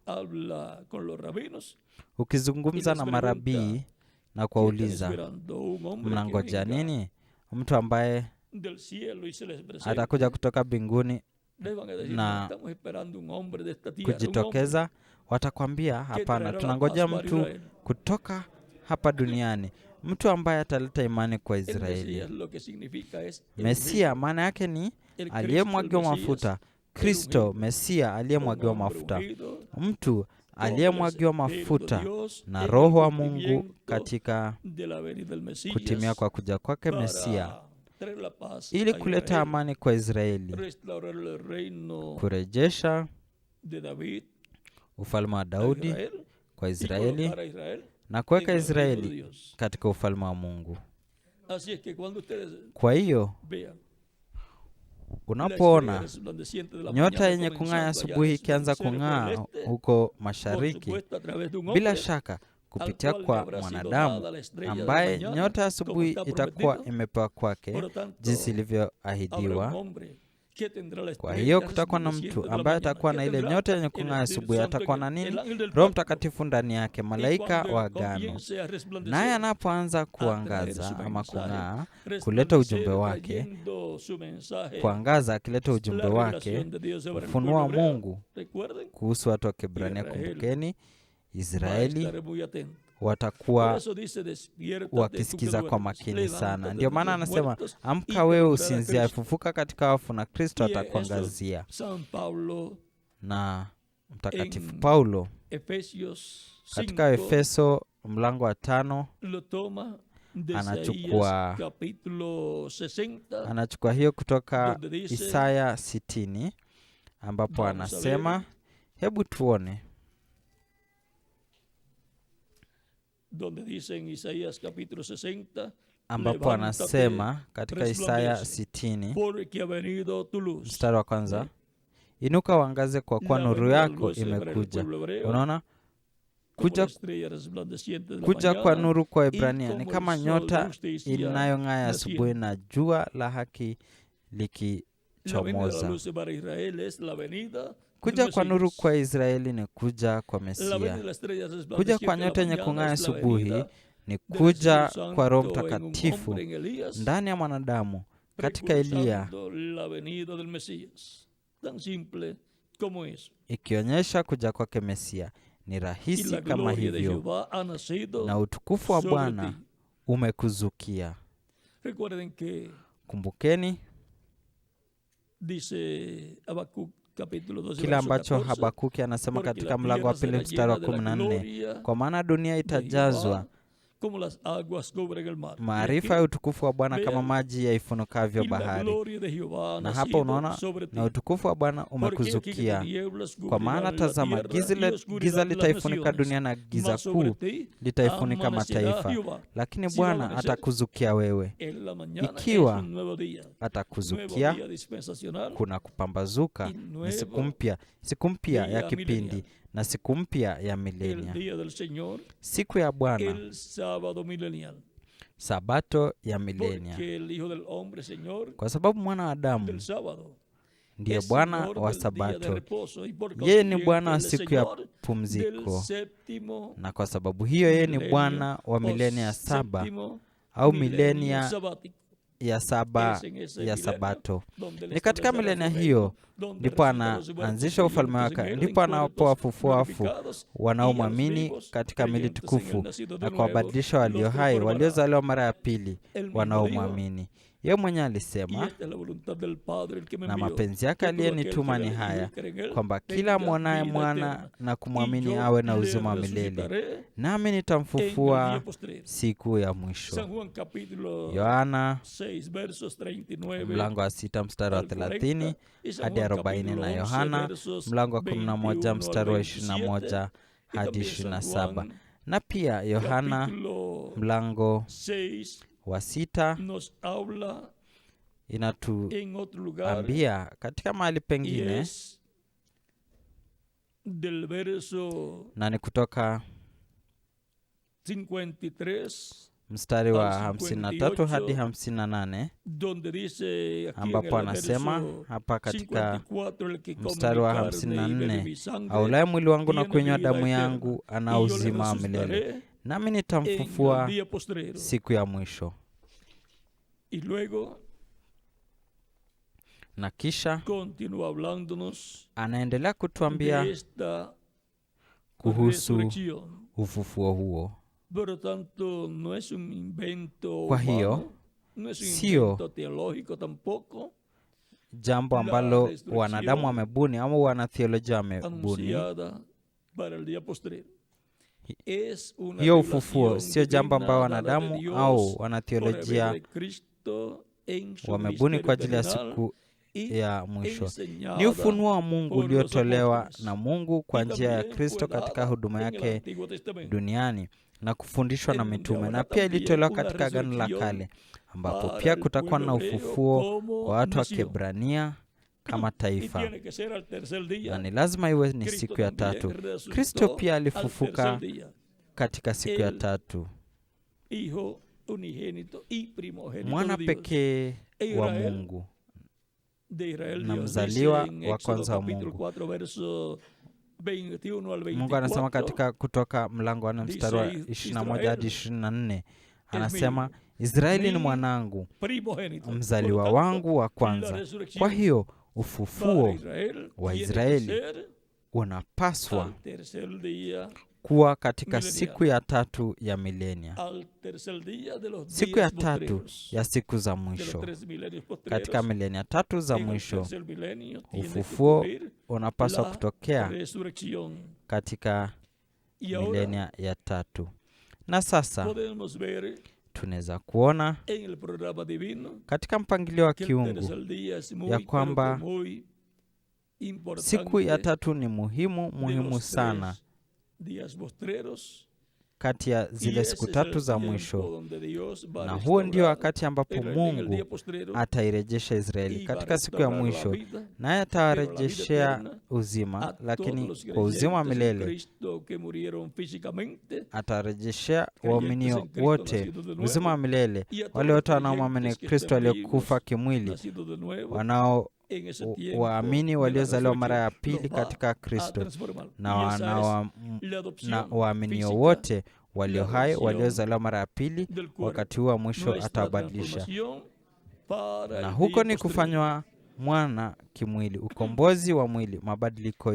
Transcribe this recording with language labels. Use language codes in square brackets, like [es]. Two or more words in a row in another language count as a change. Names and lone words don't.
[sw] Ukizungumza na marabii na kuwauliza mnangoja nini, mtu ambaye atakuja kutoka mbinguni na kujitokeza, watakwambia hapana, tunangoja mtu kutoka hapa duniani. mtu ambaye ataleta imani kwa [es] El [sw] Israeli. [es] Mesías lo que significa es el [sw] Mesia maana yake ni [es] El Cristo, [sw] aliyemwagiwa [es] el Mesías, [sw] mafuta. [es] el [sw] Kristo, [es] ungido, [sw] Mesia aliyemwagiwa [es] un hombre [sw] mafuta, [es] ungido, [sw] mtu [es] con el [sw] aliyemwagiwa [es] Espíritu de [sw] mafuta [es] Dios [sw] na [es] en [sw] Roho [es] el [sw] wa Mungu [es] cumplimiento [sw] katika [es] de la venida del Mesías, [sw] kutimia kwa kuja kwake Mesia, [es] para traer la paz [sw] ili [es] a [sw] kuleta [es] Israel, [sw] amani kwa Israeli, [es] restaurar el reino [sw] kurejesha [es] de David [sw] ufalme wa [es] a [sw] Daudi [es] Israel [sw] kwa [es] y [sw] Israeli [es] colocar a Israel [sw] na kuweka [es] en el reino de [sw] Israeli [es] Dios. [sw] katika ufalme wa Mungu. [es] Así es que cuando ustedes [sw] Kwa hiyo [es] vean la estrella [sw] unapoona [es] resplandeciente de la [sw] nyota [es] mañana [sw] yenye kung'aa [es] comenzando allá [sw] asubuhi ikianza [es] resplandecer por el [sw] kung'aa [es] este, [sw] huko [es] por [sw] mashariki, [es] supuesto a través de un [sw] bila [es] hombre [sw] shaka [es] al [sw] kupitia [es] cual le [sw] kwa [es] habrá sido [sw] mwanadamu [es] dada la estrella de la [sw] ambaye [es] mañana, [sw] nyota ya [es] como [sw] asubuhi [es] está [sw] itakuwa [es] prometido. [sw] imepewa kwake [es] Por lo tanto, [sw] jinsi [es] habrá un [sw] ilivyoahidiwa. [es] hombre que tendrá la [sw] Kwa [es] estrella [sw] hiyo kutakuwa na [es] resplandeciente [sw] mtu [es] de la [sw] ambaye [es] mañana, [sw] atakuwa [es] que [sw] na ile [es] tendrá [sw] nyota yenye [es] el [sw] kung'aa [es] Espíritu [sw] asubuhi. [es] Santo [sw] Atakuwa [es] en [sw] na [es] el [sw] nini? [es] ángel del [sw] Roho [es] pacto. [sw] Mtakatifu ndani yake, [es] Y [sw] malaika [es] cuando [sw] wa agano. [es] comience a resplandecer, [sw] Naye anapoanza [es] a traer [sw] kuangaza [es] su [sw] ama [es] mensaje, [sw] kung'aa, kuleta [es] resplandecer [sw] ujumbe wake, [es] trayendo su mensaje, [sw] kuangaza akileta ujumbe [es] la [sw] wake, [es] revelación de Dios sobre el [sw] ufunuo [es] pueblo [sw] wa [es] hebreo. [sw] Mungu [es] Recuerden, [sw] kuhusu watu wa Kiebrania. [es] Israel [sw] Kumbukeni, [es] va a [sw] Israeli [es] estar muy atento. Por [sw] watakuwa [es] eso dice, despiértate tú que [sw] wakisikiza kwa [es] duermes, [sw] makini sana. [es] levántate [sw] Ndio [es] de [sw] maana [es] los [sw] anasema, [es] muertos y [sw] amka [es] te [sw] wewe [es] alumbrará [sw] usinzie, [es] Cristo. [sw] fufuka katika wafu na Kristo [es] Y eso [sw] atakuangazia. [es] San Pablo [sw] Na Mtakatifu [es] en [sw] Paulo [es] Efesios [sw] katika [es] 5 [sw] Efeso mlango wa 5 [es] lo toma de [sw] anachukua [es] Isaías capítulo 60, [sw] anachukua hiyo kutoka [es] donde dice, [sw] Isaya 60 ambapo [es] vamos a [sw] anasema, [es] ver, [sw] hebu tuone, [es] donde dice en Isaías capítulo 60, [sw] ambapo anasema katika Isaya [es] resplandece, [sw] 60 [es] porque ha venido tu luz. [sw] mstari wa kwanza, inuka uangaze kwa kuwa [es] La [sw] nuru [es] venida [sw] yako [es] luz para el [sw] imekuja. [es] pueblo hebreo, [sw] Unaona, [es] como [sw] kuja [es] la estrella resplandeciente de la [sw] kuja kwa [es] mañana, [sw] nuru kwa [es] y [sw] Ibrania ni [es] como el [sw] kama [es] sol de [sw] nyota [es] justicia [sw] inayong'aa ya asubuhi [es] naciendo. [sw] na jua la haki [es] La venida de la [sw] likichomoza. [es] luz para Israel es la venida del [sw] Kuja kwa nuru [es] Mesías. [sw] kwa Israeli ni kuja kwa [es] La venida [sw] Mesia. [es] de la estrella [sw] Kuja [es] resplandeciente [sw] kwa [es] de la [sw] nyota yenye [es] mañana [sw] kung'aa [es] es la [sw] asubuhi [es] venida [sw] ni [es] del [sw] kuja [es] Espíritu [sw] kwa Roho [es] Santo en un [sw] Mtakatifu [es] hombre, en Elías, [sw] ndani ya mwanadamu katika Eliya, [es] precursando la venida del Mesías. Tan simple como eso. [sw] ikionyesha kuja kwake Mesia. Ni [es] Y [sw] rahisi [es] la [sw] kama [es] gloria de [sw] hivyo, [es] Jehová ha nacido [sw] na utukufu wa [es] sobre [sw] Bwana [es] ti. [sw] umekuzukia. [es] Recuerden que [sw] Kumbukeni [es] dice Habacuc capítulo 12 [sw] kile [es] verso [sw] ambacho [es] 14, [sw] Habakuki anasema [es] porque [sw] katika [es] la [sw] mlango wa [es] tierra [sw] pili [es] será [sw] mstari wa [es] llena de la [sw] 14, [es] gloria [sw] kwa maana dunia [es] de [sw] itajazwa [es] Jehová como las aguas cubren el mar. Y [sw] maarifa [es] aquí [sw] ya utukufu wa Bwana kama [es] vean, [sw] maji yaifunukavyo [es] y la [sw] bahari. [es] gloria de Jehová ha [sw] Na hapa [es] nacido [sw] unaona, [es] sobre ti. [sw] na utukufu wa Bwana [es] Porque aquí que [sw] umekuzukia. [es] tinieblas [sw] Kwa maana [es] cubrirán la [sw] tazama, [es] tierra [sw] giza [es] y oscuridad [sw] giza [es] las [sw] litaifunika [es] naciones, [sw] dunia na giza [es] mas sobre [sw] kuu [es] ti [sw] litaifunika [es] amanecerá [sw] mataifa, [es] Jehová. [sw] lakini [es] Si va a [sw] Bwana [es] amanecer [sw] atakuzukia wewe. [es] en la mañana es [sw] Ikiwa [es] un nuevo día, nuevo [sw] atakuzukia, [es] día dispensacional [sw] kuna kupambazuka, [es] y [sw] ni [es] nuevo [sw] siku mpya ya [es] día [sw] kipindi [es] milenial. [sw] na siku mpya ya [es] El [sw] milenia, [es] día del Señor, [sw] siku ya Bwana, [es] el sábado milenial. [sw] sabato ya milenia, [es] Porque el Hijo del Hombre, Señor [sw] kwa sababu mwana wa Adamu [es] del sábado, [sw] ndiye [es] es [sw] Bwana [es] Señor [sw] wa [es] del día de [sw] Sabato. [es] reposo, y por [sw] Yeye ni [es] consiguiente [sw] Bwana wa [es] el [sw] siku ya [es] Señor del [sw] pumziko, [es] séptimo [sw] na kwa sababu hiyo yeye ni [es] milenio [sw] Bwana wa [es] o [sw] milenia ya saba [es] séptimo [sw] au [es] milenio [sw] milenia [es] sabático. [sw] ya saba [es] Es en ese [sw] ya [es] milenio [sw] Sabato. [es] donde él [sw] Ni katika [es] establecerá [sw] milenia [es] su [sw] hiyo [es] reino, donde [sw] ndipo [es] resucitará los muertos [sw] anaanzisha ufalme [es] vivientes en [sw] wake, [es] él, [sw] ndipo [es] en cuerpos [sw] anapowafufua wafu [es] glorificados, y a los [sw] wanaomwamini [es] vivos [sw] katika mili [es] creyentes en él [sw] tukufu, [es] nacidos de [sw] na [es] nuevo, [sw] kuwabadilisha walio [es] los [sw] hai [es] transformará. [sw] waliozaliwa mara ya pili [es] Él mismo dijo, [sw] wanaomwamini. Yeye mwenye [es] y [sw] alisema, [es] esta es la voluntad del Padre el que me [sw] na [es] envió, [sw] mapenzi yake [es] que todo aquel que [sw] aliyenituma ni [es] vea y [sw] haya, [es] cree en él [sw] kwamba kila [es] tenga [sw] amwonaye [es] vida [sw] mwana [es] eterna, [sw] na [es] y [sw] kumwamini [es] yo [sw] awe na [es] le [sw] uzima wa milele, [es] resucitaré [sw] nami [es] en el [sw] nitamfufua [es] día postrero. [sw] siku ya [es] San [sw] mwisho. [es] Juan capítulo [sw] Yohana [es] 6 versos 39 [sw] mlango wa 6 mstari wa [es] al [sw] 30 [es] 40 y San [sw] hadi [es] Juan [sw] 40, [es] capítulo [sw] na [es] 11 [sw] Yohana [es] versos [sw] mlango wa 11 [es] 21 al [sw] mstari wa [es] 27 [sw] 21 [es] y [sw] hadi [es] también San [sw] 27, [es] Juan [sw] na pia Yohana [es] capítulo [sw] mlango [es] 6 [sw] wa 6 [es] nos habla [sw] inatuambia [es] en otro lugar [sw] katika mahali [es] y [sw] pengine, [es] es del verso [sw] na ni kutoka [es] 53 [sw] mstari wa [es] al [sw] 53 hadi [es] 58, [sw] 58, [es] donde dice aquí en [sw] ambapo [es] el [sw] anasema [es] verso [sw] hapa katika [es] 54, el que come [sw] mstari [es] mi [sw] wa [es] carne y bebe [sw] 54, [es] mi sangre [sw] aulaye mwili wangu na [es] tiene [sw] kunywa [es] vida [sw] damu [es] eterna, [sw] yangu [es] y [sw] ana [es] yo le [sw] uzima wa milele, [es] resucitaré [sw] nami [es] en el [sw] nitamfufua [es] día postrero. [sw] siku ya mwisho. [es] Y luego [sw] Na kisha [es] continúa hablándonos [sw] anaendelea [es] de [sw] kutuambia [es] esta [sw] kuhusu [es] resurrección, [sw] ufufuo huo, [es] Por tanto, no es un invento [sw] Kwa hiyo [es] humano, no es un [sw] sio [es] invento teológico tampoco, [sw] jambo ambalo wanadamu wamebuni au wanatheolojia wamebuni. [es] anunciada para el día postrero. Es una [sw] Hiyo ufufuo [es] revelación [sw] sio jambo [es] divina [sw] ambao [es] dada de [sw] wanadamu [es] Dios [sw] au [es] por medio [sw] wanatheolojia [es] de Cristo en su [sw] wamebuni kwa ajili ya [es] ministerio [sw] siku [es] y [sw] ya mwisho. Ni [es] enseñada [sw] ufunuo wa Mungu [es] por los [sw] uliotolewa [es] apóstoles. [sw] na Mungu kwa [es] Y [sw] njia ya [es] también [sw] Kristo [es] fue [sw] katika [es] dada [sw] huduma [es] en el [sw] yake [es] Antiguo Testamento, [sw] duniani na kufundishwa na [es] en donde [sw] mitume, [es] habrá [sw] na pia [es] también [sw] ilitolewa [es] una [sw] katika Agano la [es] resurrección [sw] Kale, ambapo [es] para [sw] pia [es] el [sw] kutakuwa [es] pueblo [sw] na [es] hebreo [sw] ufufuo [es] como [sw] wa watu wa [es] nación. [sw] Kiebrania kama [es] Y [sw] taifa, [es] tiene que ser al tercer día. [sw] na ni lazima iwe ni [es] Cristo [sw] siku ya [es] también [sw] tatu. [es] resucitó [sw] Kristo pia [es] al [sw] alifufuka [es] tercer día. [sw] katika siku ya [es] El [sw] tatu, [es] Hijo unigénito y primogénito [sw] mwana [es] de Dios. [sw] pekee wa [es] Israel, [sw] Mungu [es] de Israel, [sw] na [es] Dios [sw] mzaliwa [es] dice en [sw] wa [es] Éxodo [sw] kwanza wa [es] capítulo [sw] Mungu. [es] 4 verso 21 al [sw] Mungu anasema [es] 24, [sw] katika Kutoka mlango wa 4 mstari wa 21 hadi 24, anasema Israeli ni mwanangu, [es] primogénito. [sw] mzaliwa [es] Por lo tanto, [sw] wangu wa [es] la [sw] kwanza. [es] resurrección [sw] Kwa hiyo [es] para [sw] ufufuo [es] Israel [sw] wa [es] tiene que [sw] Israeli [es] ser [sw] unapaswa [es] al tercer día, [sw] kuwa katika [es] milenial. [sw] siku ya tatu ya milenia, [es] al tercer día de los [sw] siku ya [es] 10 [sw] tatu [es] postreros, [sw] ya siku za [es] de los [sw] mwisho. [es] 3 milenios [sw] Katika [es] postreros. [sw] milenia tatu za [es] En el [sw] mwisho, [es] tercer milenio tiene que [sw] ufufuo [es] ocurrir [sw] unapaswa [es] la [sw] kutokea [es] resurrección. [sw] katika [es] Y ahora [sw] milenia ya tatu. Na sasa [es] podemos ver [sw] tunaweza kuona [es] en el programa divino [sw] katika mpangilio wa [es] que el [sw] kiungu [es] tercer día es muy, [sw] ya [es] pero [sw] kwamba [es] que muy importante [sw] siku ya tatu ni muhimu [es] de los [sw] sana [es] 3 días postreros. [sw] kati ya [es] Y [sw] zile [es] ese [sw] siku [es] es el [sw] tatu za [es] tiempo [sw] mwisho, [es] donde Dios va a [sw] na huo ndio [es] restaurar [sw] wakati ambapo [es] Israel en el [sw] Mungu [es] día postrero [sw] atairejesha Israeli [es] y va a [sw] katika siku ya [es] restaurar la [sw] mwisho, [es] vida, [sw] naye atawarejeshea [es] eterna [sw] uzima, [es] a [sw] lakini [es] todos los [sw] kwa uzima wa [es] creyentes en [sw] milele. [es] Cristo que murieron físicamente, [sw] Atarejeshea [es] creyentes en [sw] waaminio [es] Cristo [sw] wote [es] nacidos de [sw] uzima wa [es] nuevo, [sw] milele, [es] y a todos [sw] wale [es] los [sw] wote wanaomwamini [es] creyentes que [sw] Kristo [es] estén [sw] aliyokufa [es] vivos, [sw] kimwili, [es] nacidos de nuevo, en ese tiempo [sw] waamini [es] de la [sw] waliozaliwa mara ya [es] resurrección, [sw] pili [es] los va [sw] katika [es] a [sw] Kristo, [es] transformar. [sw] na [es] Y esa es la [sw] na [es] adopción [sw] waaminio [es] física [sw] wote walio [es] la [sw] hai [es] adopción [sw] waliozaliwa mara ya pili, [es] del cuerpo. [sw] wakati huo wa mwisho [es] Nuestra [sw] atawabadilisha. [es] transformación para [sw] Na [es] el [sw] huko [es] día [sw] ni [es] postrero. [sw] kufanywa mwana kimwili, ukombozi wa mwili, [es] Ahora